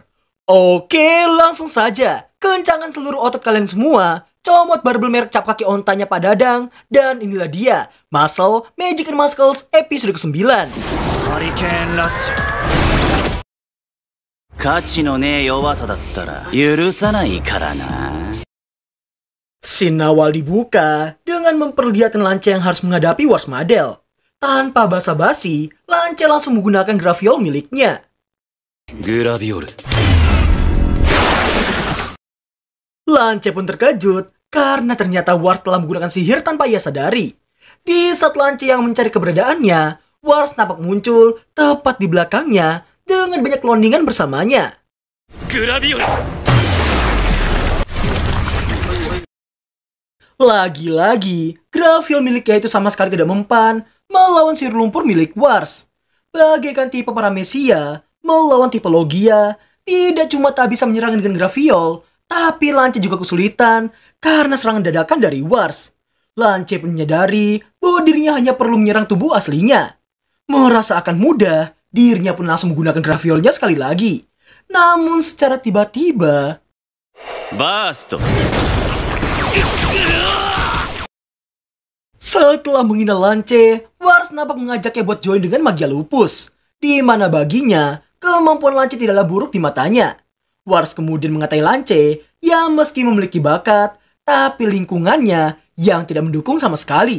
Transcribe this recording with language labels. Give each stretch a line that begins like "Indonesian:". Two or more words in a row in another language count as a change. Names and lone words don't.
Indonesian: Oke, langsung saja. Kencangkan seluruh otot kalian semua, comot barbel merek cap kaki ontanya Pak Dadang, dan inilah dia, Muscle, Magic and Muscles episode ke-9.
Japanese: Hurricane Rush 価値のねえ弱さだったら許さないからな。
Indonesian: Scene awal dibuka dengan memperlihatkan Lance yang harus menghadapi Wars Madel. Tanpa basa-basi, Lance langsung menggunakan graviol miliknya. グラビオル Lance pun terkejut karena ternyata Wars telah menggunakan sihir tanpa ia sadari. Di saat Lance yang mencari keberadaannya, Wars nampak muncul tepat di belakangnya dengan banyak cloningan bersamanya. グラビオル Lagi-lagi, graviol miliknya itu sama sekali tidak mempan melawan sihir lumpur milik Wars. Bagaikan tipe Paramecia melawan tipe Logia, tidak cuma tak bisa menyerang dengan graviol, tapi Lance juga kesulitan karena serangan dadakan dari Wars. Lance pun menyadari bahwa dirinya hanya perlu menyerang tubuh aslinya. Merasa akan mudah, dirinya pun langsung menggunakan graviolnya sekali lagi. Namun secara tiba-tiba, バースト setelah menghina Lance, Wars nampak mengajaknya buat join dengan magia lupus, di mana baginya kemampuan Lance tidaklah buruk di matanya. Wars kemudian mengatai Lance yang meski memiliki bakat, tapi lingkungannya yang tidak mendukung sama sekali.